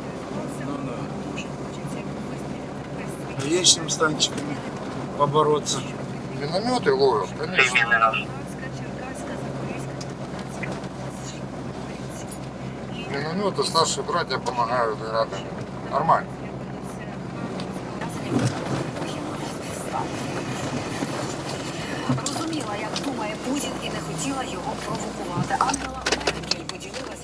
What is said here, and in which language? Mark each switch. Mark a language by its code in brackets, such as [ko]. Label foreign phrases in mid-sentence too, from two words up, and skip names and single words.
[ru] А есть чем с танчиками побороться? Минометы ловят, конечно. Минометы старшие братья помогают и рядом. Нормально. [uk] Розуміла, як думає Путін, і не хотіла його провокувати. Ангела Меркель поділилась.